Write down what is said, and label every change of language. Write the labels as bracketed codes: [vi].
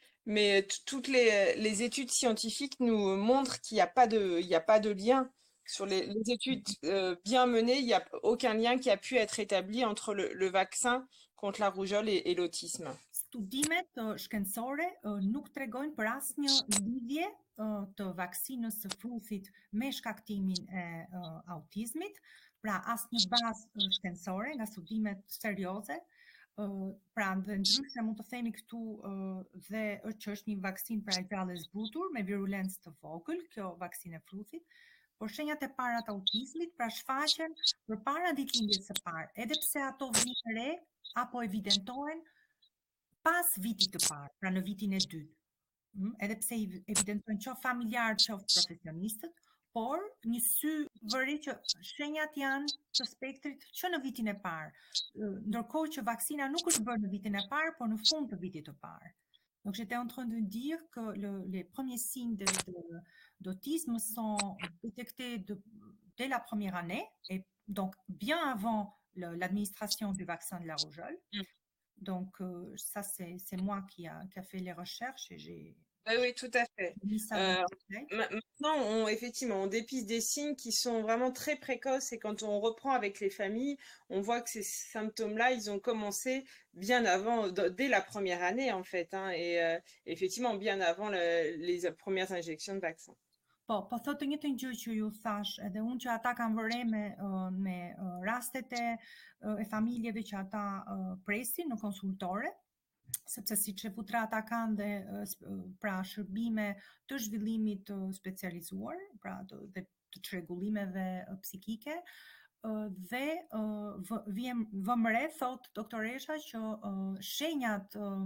[fr] Mais toutes les études scientifiques nous montrent qu'il n'y a pas de lien. Sur les études bien menées, il n'y a aucun lien qui a pu être établi entre le vaccin contre la rougeole et l'autisme. [sq] Studimet shkencore nuk tregojnë për asnjë lidhje të vaksinës së fruthit me shkaktimin e autizmit, pra asnjë bazë shkencore nga studimet serioze pra dhe ndryshe mund të themi këtu dhe që është një vaksinë pra e gjallë e zbutur me virulencë të vogël, kjo vaksinë e fruthit, por shenjat e para të autizmit pra shfaqen përpara ditëlindjes së parë, edhe pse ato vijnë re apo evidentohen pas vitit të parë, pra në vitin e dytë. Edhe pse evidentojnë qoftë familjarë, qoftë profesionistët, por një sy vëri që shenjat janë të spektrit që në vitin e parë, ndërkohë që vaksina nuk është bërë në vitin e parë, por në fund të vitit të parë. [fr] Donc j'étais en train de dire que les premiers signes d'autisme sont détectés dès la première année, et donc bien avant l'administration du vaccin de la rougeole. Donc ça, c'est moi qui a fait les recherches et j'ai Oui, tout à fait. mis ça dans le Maintenant, effectivement, on dépiste des signes qui sont vraiment très précoces et quand on reprend avec les familles, on voit que ces symptômes-là, ils ont commencé bien avant, dès la première année en fait, hein, et effectivement bien avant les premières injections de vaccin. [sq] Po thotë të njëjtën gjë që ju thash, edhe unë që ata kanë vëre me rastet e familjeve që ata presin në konsultore, sepse siç e futra ata kanë dhe pra shërbime të zhvillimit të specializuar, pra dhe të çrregullimeve psikike, dhe vëm re, thot doktoresha, që shenjat